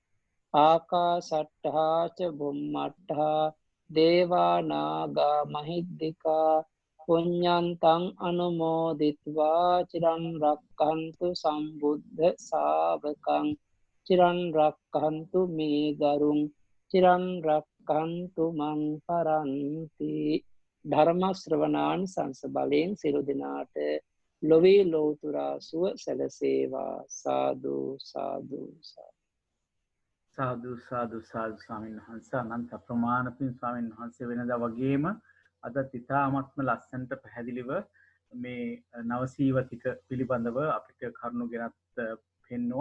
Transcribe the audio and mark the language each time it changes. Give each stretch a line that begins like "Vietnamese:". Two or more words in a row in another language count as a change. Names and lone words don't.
Pali: ආකාසට්ඨා ච භුම්මට්ඨා දේවා නාග මහිද්దికා පුඤ්ඤන්තං අනුමෝදිත्वा චිරන් රක්ඛන්තු සම්බුද්ධ ශාවකං. චිරන් රක්ඛන්තු මේ ගරුං චිරන් රක්ඛන්තු මං පරන්ති.
Sinhala: ධර්ම ශ්‍රවණාන් සංස බලයෙන් සියලු දෙනාට ලොවේ ලෝතුරා සුව සැලසේවා. සාදු සාදු සාදු. සාදු සාදු සාදු ස්වාමීන් වහන්සේ අනන්ත ප්‍රමාණ පින් ස්වාමීන් වහන්සේ වෙනදා වගේම අදත් ඉතාමත්ම ලස්සනට පැහැදිලිව මේ නවසීවතික පිළිබඳව අපිට කරුණු ගෙනත් පෙන්නවා.